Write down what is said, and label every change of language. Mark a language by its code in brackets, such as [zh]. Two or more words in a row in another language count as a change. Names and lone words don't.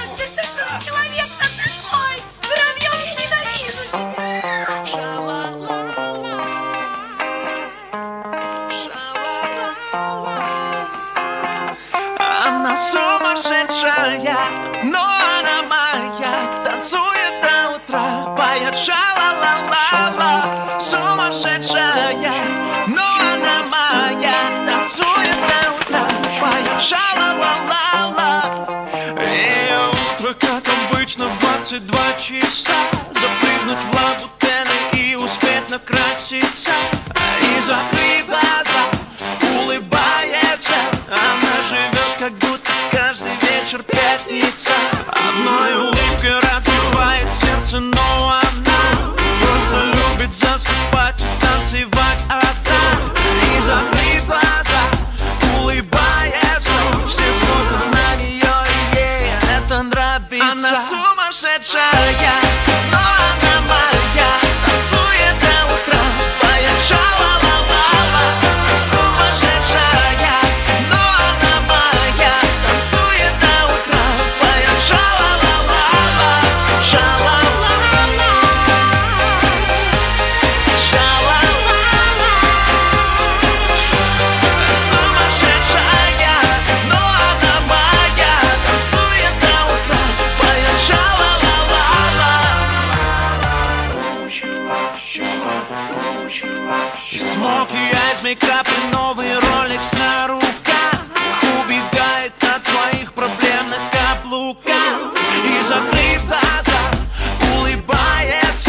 [ru] Ты что, человек-то такой? Воробьев я ненавижу. Она сумасшедшая, но она моя. Танцует до утра, поет ша-ла-ла-ла-ла. Сумасшедшая, но она моя. Танцует до утра, поет ша-ла-ла-ла-ла. Ее утро, как обычно, в 22 часа. Запрыгнуть в лабутены и успеть накраситься. И закрыть глаза, улыбается. Она живет, как будто каждый вечер пятница. Одной улыбкой разбивает сердце, но она просто любит засыпать и танцевать одна. И закрыть глаза, улыбается. Все смотрят на нее, и ей это нравится. Она сумасшедшая, но она моя. Танцует до утра, поет ша-ла-ла-ла-ла. Сумасшедшая, но она моя. Танцует до утра, поет ша-ла-ла-ла-ла. Ша-ла-ла-ла. Ша-ла-ла-ла. Сумасшедшая, но она моя. Танцует до утра, поет ша-ла-ла-ла-ла. [en] Smoky eyes makeup [ru] и новый роликс на руках. Убегает от своих проблем на каблуках. И закрыв глаза, улыбается.